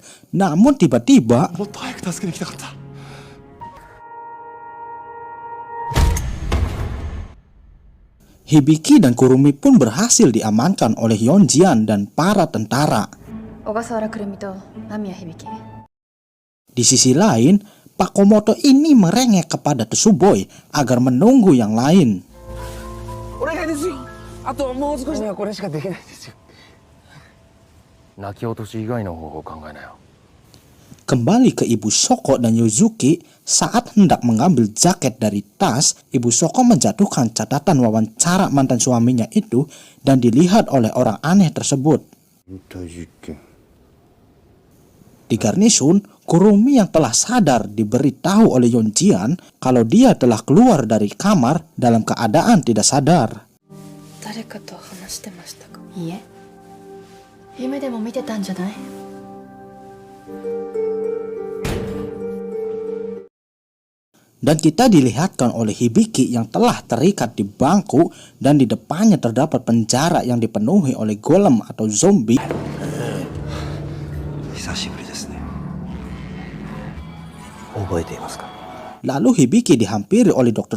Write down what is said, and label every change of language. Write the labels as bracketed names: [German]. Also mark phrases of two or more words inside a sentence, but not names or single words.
[Indonesian] Namun tiba-tiba Hibiki dan Kurumi pun berhasil diamankan oleh Yonjian dan para tentara. Di sisi lain, Pak Komoto ini merengek kepada Tsuboi agar menunggu yang lain. [Japanese] 願いですよ。あともう少し。これしかできないですよ。泣き落とし以外の方法を考えなよ。 [Indonesian] Kembali ke Ibu Shoko dan Yuzuki, saat hendak mengambil jaket dari tas, Ibu Shoko menjatuhkan catatan wawancara mantan suaminya itu dan dilihat oleh orang aneh tersebut. Di garnisun, Kurumi yang telah sadar diberitahu oleh Yonjian kalau dia telah keluar dari kamar dalam keadaan tidak sadar. [Japanese] 誰かと話してましたか？いいえ、夢でも見てたんじゃない？ [Indonesian] Dan kita dilihatkan oleh Hibiki yang telah terikat di bangku dan di depannya terdapat penjara yang dipenuhi oleh golem atau zombie. Lalu Hibiki dihampiri oleh Dr.